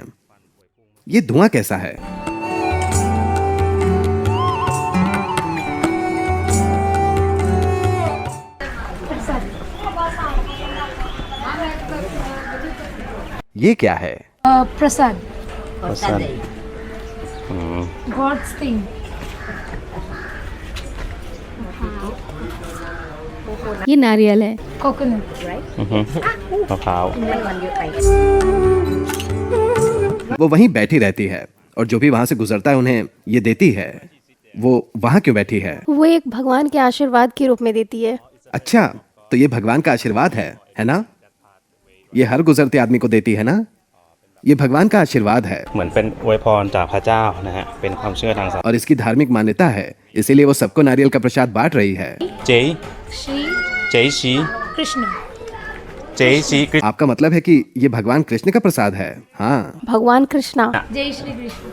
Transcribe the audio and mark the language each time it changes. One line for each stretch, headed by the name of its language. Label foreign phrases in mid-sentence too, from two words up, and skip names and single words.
Hindi: ये धुआं कैसा है? ये क्या है? Prasad,
Thai: สั้น
English: God's thing.
Hindi: ये नारियल है।
English: Coconut.
Thai: มะพร้าว
Hindi: वो वहीं बैठी रहती है और जो भी वहां से गुजरता है उन्हें ये देती है। वो वहां क्यों बैठी है? वो एक भगवान के आशीर्वाद के रूप में देती है। अच्छा, तो ये भगवान का आशीर्वाद है ना? ये हर गुजरते आदमी को देती है ना? ये भगवान का आशीर्वाद है
Thai: เหมือนเป็นอวยพรจากพระเจ้านะฮะเป็นความเชื่อทางศาสนา
Hindi: और इसकी धार्मिक मान्यता है, इसीलिए वो सबको नारियल का प्रसाद बांट रही है।
Thai: เจ๊
Hindi: Shri
Thai: เจ๊ชี
Hindi: Krishna.
Thai: เจ๊ชีคริส
Hindi: आपका मतलब है कि ये भगवान कृष्ण का प्रसाद है? हाँ। भगवान कृष्णा। जय श्री कृष्ण.